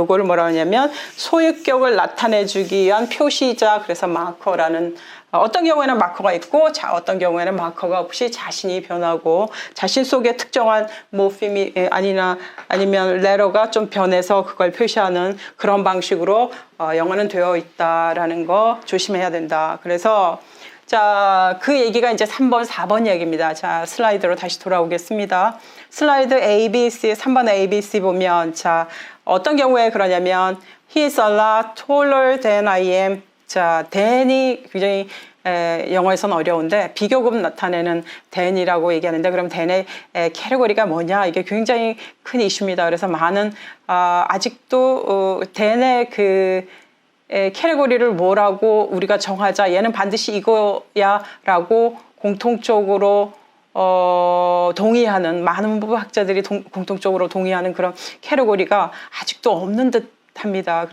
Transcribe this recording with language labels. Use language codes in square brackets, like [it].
[ko] 요거를 뭐라고 하냐면 소유격을 나타내주기 위한 표시자 그래서 마커라는 어떤 경우에는 마커가 있고 어떤 경우에는 마커가 없이 자신이 변하고 자신 속에 특정한 모피미 아니면 레터가 좀 변해서 그걸 표시하는 그런 방식으로 영어는 되어 있다라는 거 조심해야 된다. 그래서 자, 그 얘기가 이제 3번, 4번 얘기입니다. 자, 슬라이드로 다시 돌아오겠습니다. 슬라이드 A, B, C, 3번 A, B, C 보면 자, 어떤 경우에 그러냐면 [en] He is a lot taller than I am. [ko] 자, than이 굉장히 영어에서는 어려운데 비교급 나타내는 than이라고 얘기하는데 그럼 than의 캐테고리가 뭐냐 이게 굉장히 큰 이슈입니다. 그래서 많은 아직도 than의 그 캐테고리를 뭐라고 우리가 정하자 얘는 반드시 이거야 라고 공통적으로 동의하는 많은 문법학자들이 공통적으로 동의하는 그런 캐테고리가 아직도 없는 듯 합니다.